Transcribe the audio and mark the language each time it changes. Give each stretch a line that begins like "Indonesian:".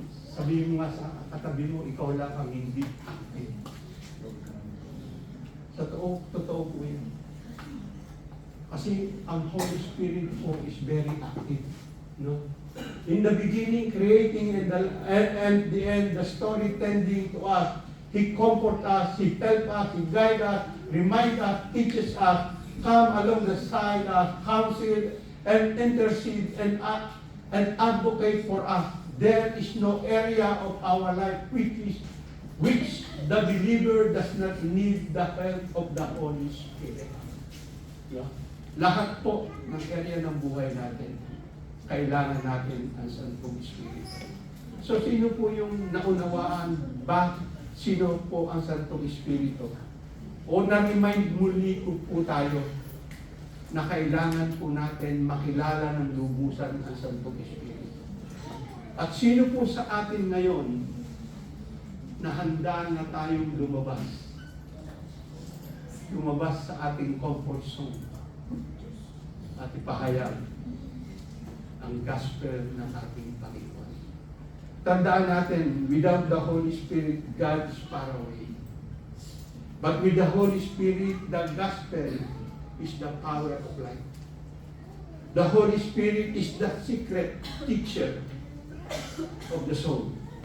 Filipino: Sabihin mo nga sa katabi mo, ikaw lang ang hindi active. Totoo po yun. Kasi ang
English: Holy Spirit po is very active. No? In the beginning, creating, and the end, the story tending to us. He comforts us, He tells us, He guides us, reminds us, teaches us, come along the side us, counsel, and intercede, and advocate for us. There is no area of our life which the believer does not need the help of the Holy Spirit. Yeah.
Filipino: Lahat po ng area ng buhay natin, kailangan natin ang Santong Espiritu. So sino po yung naunawaan ba sino po ang Santong Espiritu. O na-remind muli po tayo na kailangan po natin makilala ng lubusan ang Santong Espiritu. At sino po sa atin ngayon na handa na tayong lumabas? Lumabas sa ating comfort zone at ipahayag ang gospel ng ating Panginoon. Tandaan natin,
English: without the Holy Spirit, God is far away. But with the Holy Spirit, the gospel is the power of life. The Holy Spirit is the secret teacher of the soul.